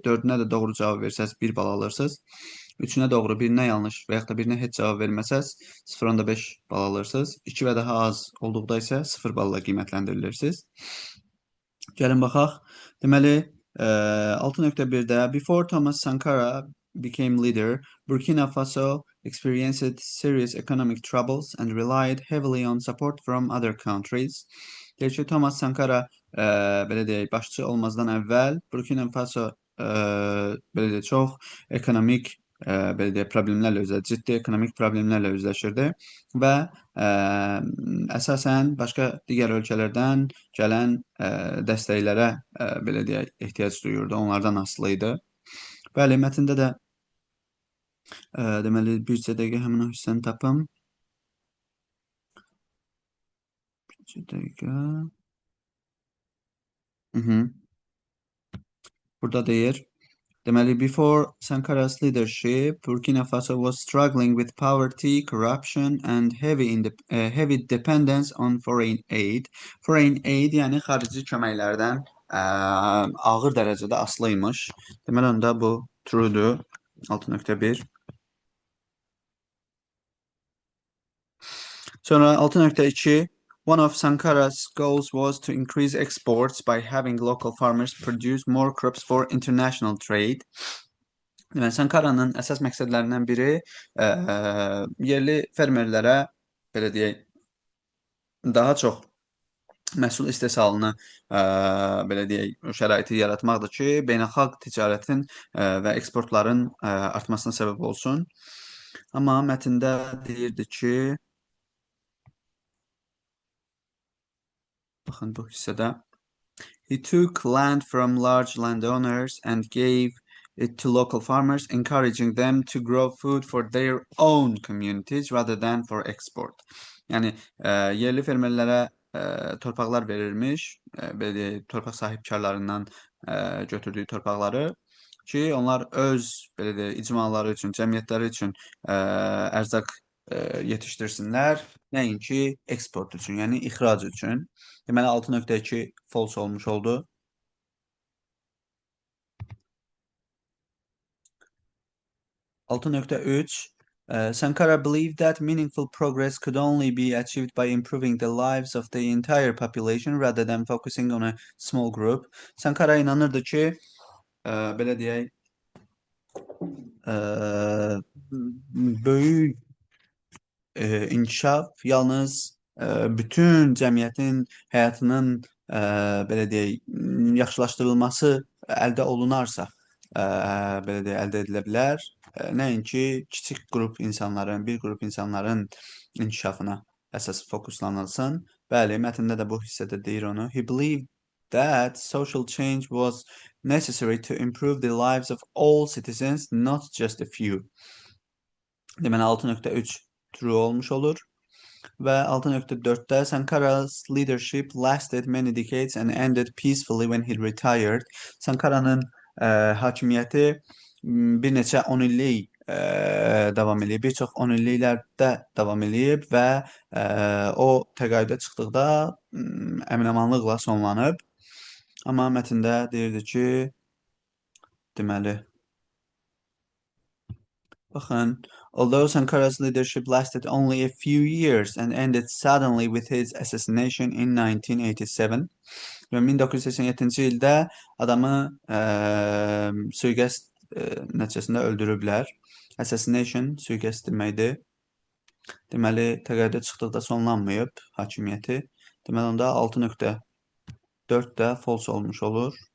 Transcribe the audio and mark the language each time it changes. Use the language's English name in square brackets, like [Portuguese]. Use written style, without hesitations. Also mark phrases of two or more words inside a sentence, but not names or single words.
[Azerbaijani] 4-ünə də doğru cavab versəz 1 bal alırsınız. 3-ünə doğru, 1-nə yanlış və yaxud da 1-nə heç cavab verməsəz 0.5 bal alırsınız. 2 və daha az olduqda isə 0 balla qiymətləndirirsiniz. Gəlin baxaq. [English] Deməli, 6.1'də before Thomas Sankara became leader, Burkina Faso experienced serious economic troubles and relied heavily on support from other countries. [Azerbaijani] Deyir ki, Thomas Sankara belə deyək, başçı olmazdan əvvəl Burkina Faso belə deyək, çox ekonomik belə deyək, problemlərlə ciddi ekonomik problemlərlə üzləşirdi və əsasən başqa digər ölkələrdən gələn dəstəklərə belə deyək, ehtiyac duyurdu, onlardan asılı idi. Bəli, mətndə də deməli, bircə dəqiqə həmin o hissəni tapım. Bircə dəqiqə. Burada deyir, deməli, [English] before Sankara's leadership, Burkina Faso was struggling with poverty, corruption, and heavy dependence on foreign aid. Foreign aid, [Azerbaijani] yəni xarici köməklərdən ağır dərəcədə asılıymış. Deməli, onda bu true'dur. 6.1. Sonra 6.2. [English] One of Sankara's goals was to increase exports by having local farmers produce more crops for international trade. [Azerbaijani] Deməli, Sankaranın əsas məqsədlərindən biri yerli fermerlərə belə deyək, daha çox məhsul istehsalını belə deyək, şəraiti yaratmaqdır ki, beynəlxalq ticarətin və eksportların artmasına səbəb olsun. Amma mətndə deyirdi ki, baxın bu hissədə [English] he took land from large landowners and gave it to local farmers, encouraging them to grow food for their own communities rather than for export. [Azerbaijani] Yəni yerli fermerlərə torpaqlar verilmiş, belə deyək, torpaq sahibkarlarından götürdüyü torpaqları ki, onlar öz belə deyək, icmaları üçün, cəmiyyətləri üçün ərzaq yetişdirsinlər, nəinki eksport üçün, yəni ixrac üçün. Deməli 6.2 false olmuş oldu. [English] 6.3 Sankara believed that meaningful progress could only be achieved by improving the lives of the entire population rather than focusing on a small group. [Azerbaijani] Sankara inanırdı ki, belə deyək, böyük inkişaf yalnız bütün cəmiyyətin həyatının belə deyək, yaxşılaşdırılması əldə olunarsa, belə deyək, əldə edilə bilər. Nəinki kiçik qrup insanların, bir qrup insanların inkişafına əsas fokuslanılsın. Bəli, mətndə də bu hissədə deyir onu. [English] He believed that social change was necessary to improve the lives of all citizens, not just a few. [Azerbaijani] Deməli 6.3 true olmuş olur. [English] Və 6.4-də Sankara's leadership lasted many decades and ended peacefully when he retired. [Azerbaijani] Sankaranın hakimiyyəti bir neçə 10 illik davam eləyib, bir çox 10 illiklərdə davam eləyib və o təqaüdə çıxdıqda əmin-amanlıqla sonlanıb. Amma mətndə deyirdi ki, deməli, baxın, [English] although Sankara's leadership lasted only a few years and ended suddenly with his assassination in 1987, [Azerbaijani] və 1987-ci ildə adamı sui-qəsd nəticəsində öldürüblər. Assassination sui-qəsd deməkdir. Deməli, təqaüdə çıxdıqda sonlanmayıb hakimiyyəti. Deməli, onda 6.4 də false olmuş olur.